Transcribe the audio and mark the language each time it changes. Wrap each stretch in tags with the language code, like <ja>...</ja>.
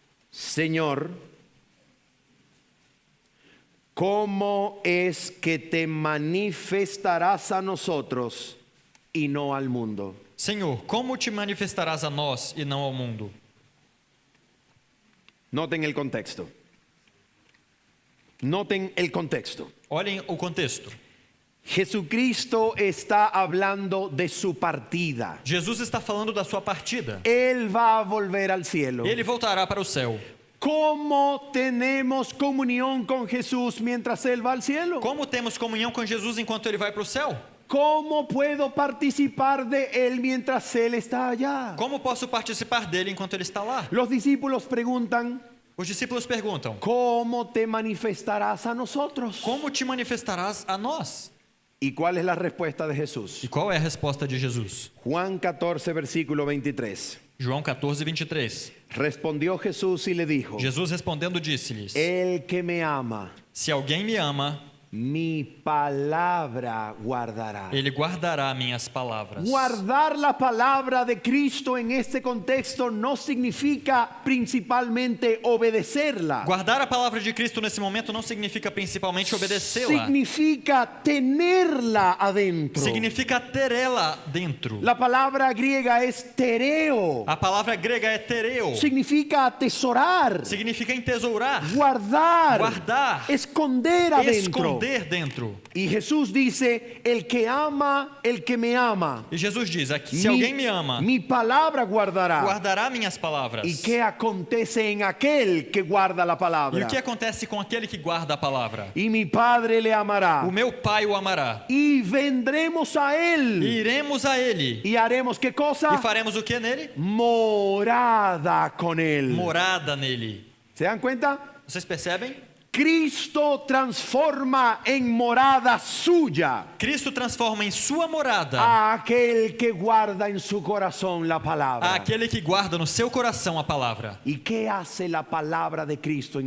<es>Señor, ¿cómo es que te manifestarás a nosotros y no al mundo?</es> <pt>Senhor, como te manifestarás a nós e não ao mundo?</pt> <es>Noten el contexto. Noten el contexto.</es> <pt>Olhem o contexto.</pt> <es>Jesucristo está hablando de su partida.</es> <pt>Jesus está falando da sua partida.</pt> <es>Él va a volver al cielo.</es> <pt>Ele voltará para o céu.</pt> <es>¿Cómo tenemos comunión con Jesús mientras Él va al cielo?</es> <pt>Como temos comunhão com Jesus enquanto ele vai para o céu?</pt> <es>¿Cómo puedo participar de Él mientras Él está allá?</es> <pt>Como posso participar dele enquanto ele está lá?</pt> <es>Los discípulos preguntan,</es> <pt>Os discípulos perguntam:</pt> <es>¿cómo te manifestarás a nosotros?</es> <pt>Como te manifestarás a nós?</pt> <es>¿Y cuál es la respuesta de Jesús?</es> <pt>E qual é a resposta de Jesus?</pt> <es>Juan 14, versículo 23.</es> <pt>João 14, 23.</pt> <es>Respondió Jesús y le dijo,</es> <pt>Jesus respondendo disse-lhes:</pt> <es>el que me ama,</es> <pt>Se alguém me ama,</pt> <es>mi palabra guardará.</es> <pt>ele guardará minhas palavras.</pt> <es>Guardar la palabra de Cristo en este contexto no significa principalmente obedecerla.</es> <pt>Guardar a palavra de Cristo nesse momento não significa principalmente obedecê-la.</pt> <es>Significa tenerla adentro.</es> <pt>Significa ter ela dentro.</pt> <es>La palabra griega es tereo.</es> <pt>A palavra grega é tereo.</pt> <es>Significa atesorar,</es> <pt>Significa entesourar,</pt> <es>guardar,</es> <pt>guardar,</pt> <es>esconder adentro.</es> <pt>dentro.</pt> <es>Y Jesús dice, el que ama, el que me ama,</es> <pt>E Jesus diz aqui: se alguém me ama,</pt> <es>mi palabra guardará.</es> <pt>guardará minhas palavras.</pt> <es>¿Y qué acontece en aquel que guarda la</es> <pt>E</pt> <es>palabra?</es> <pt>o que acontece com aquele que guarda a palavra?</pt> <es>Y mi Padre le amará.</es> <pt>O meu Pai o amará.</pt> <es>Y vendremos a</es> <pt>E</pt> <es>él.</es> <pt>iremos a ele.</pt> <es>Y haremos qué</es> <pt>E</pt> <es>cosa?</es> <pt>faremos o que nele?</pt> <es>Morada con él.</es> <pt>Morada nele.</pt> <es>¿Se dan cuenta?</es> <pt>Vocês percebem?</pt> <es>Cristo transforma en morada suya</es> <pt>Cristo transforma em sua morada</pt> <es>a aquel que guarda en su corazón la palabra.</es> <pt>aquele que guarda no seu coração a palavra.</pt> <es>¿Y qué hace la palabra de Cristo en</es>